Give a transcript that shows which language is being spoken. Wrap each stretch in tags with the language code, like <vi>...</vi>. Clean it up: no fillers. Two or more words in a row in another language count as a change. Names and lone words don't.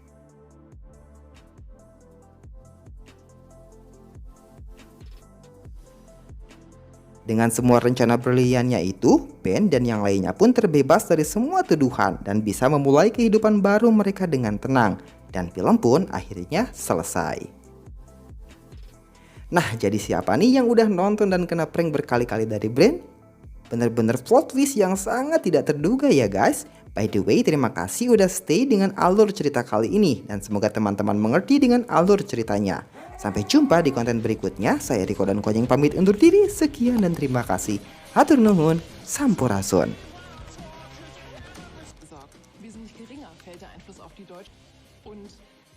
<id>Dengan semua rencana briliannya itu, Ben dan yang lainnya pun terbebas dari semua tuduhan dan bisa memulai kehidupan baru mereka dengan tenang. Dan film pun akhirnya selesai. Nah, jadi siapa nih yang udah nonton dan kena prank berkali-kali dari Brain? Bener-bener</id> <en>plot twist</en> <id>yang sangat tidak terduga ya guys.</id> <en>By the way,</en> <id>terima kasih udah stay dengan alur cerita kali ini. Dan semoga teman-teman mengerti dengan alur ceritanya. Sampai jumpa di konten berikutnya. Saya Riko dan Konyeng pamit undur diri. Sekian dan terima kasih.</id> <su>Hatur nuhun, sampurasun.</su> <de>Gesagt. Wesentlich geringer fällt der Einfluss auf die Deutschen. Und</de>